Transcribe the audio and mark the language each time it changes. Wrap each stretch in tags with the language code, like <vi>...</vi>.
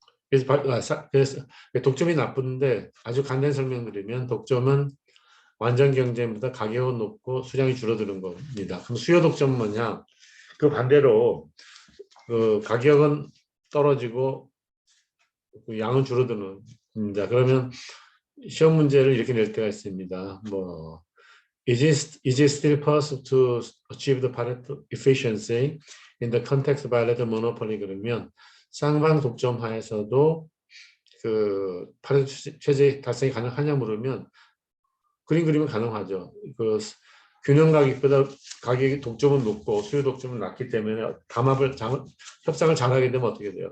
<ko>그래서 독점이 나쁜데 아주 간단히 설명드리면, 독점은 완전 경쟁보다 가격은 높고 수량이 줄어드는 겁니다. 그럼 수요 독점은 뭐냐? 그 반대로 그 가격은 떨어지고 양은 줄어드는 겁니다. 그러면 시험 문제를 이렇게 낼 때가 있습니다.</ko> <en>뭐 is it still possible to achieve the Pareto efficiency in the context of bilateral monopoly?</en> <ko>그러면 쌍방 독점 하에서도 그 파레토 최저 달성이 가능하냐 물으면 그림 그리면 가능하죠. 그 균형 가격보다 가격이 독점은 높고 수요 독점은 낮기 때문에 협상을 잘하게 되면 어떻게 돼요?</ko>